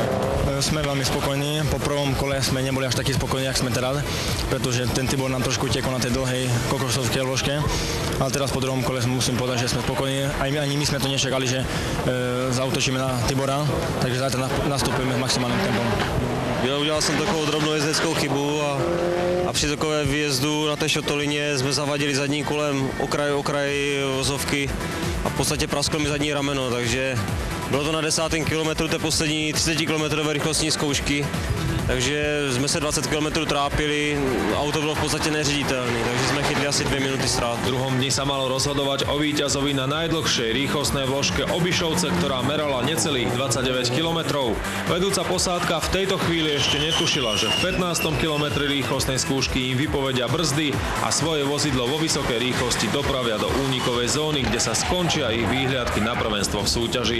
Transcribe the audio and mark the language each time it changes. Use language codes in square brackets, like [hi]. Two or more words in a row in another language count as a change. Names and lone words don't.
[sk] Sme veľmi spokojní. Po prvom kole sme neboli až takí spokojní, jak sme teraz, pretože ten Tibor nám trošku utekol na tej dlhej kokosovskej ložke. Ale teraz po druhom kole musím povedať, že sme spokojní. Ani my sme to nečakali, že zautočíme na Tibora, takže zajtra nastupujeme s maximálnym tempom. [cs] Já udělal jsem takovou drobnou jezdeckou chybu a při takové výjezdu na té šotolině jsme zavadili zadním kolem okraj vozovky a v podstatě prasklo mi zadní rameno, takže bylo to na 10. kilometru té poslední 30 km rychlostní zkoušky. Takže jsme se 20 km trápili, auto bylo v podstatě neřiditelné, takže jsme chytli asi 2 minuty strát. [sk] V druhom dni sa malo rozhodovať o víťazovi na najdlhšej rýchlostnej vložke Obišovce, ktorá merala necelých 29 km. Vedúca posádka v tejto chvíli ešte netušila, že v 15. kilometri rýchlostnej skúšky im vypovedia brzdy a svoje vozidlo vo vysokej rýchlosti dopravia do únikovej zóny, kde sa skončia ich výhliadky na prvenstvo v súťaži.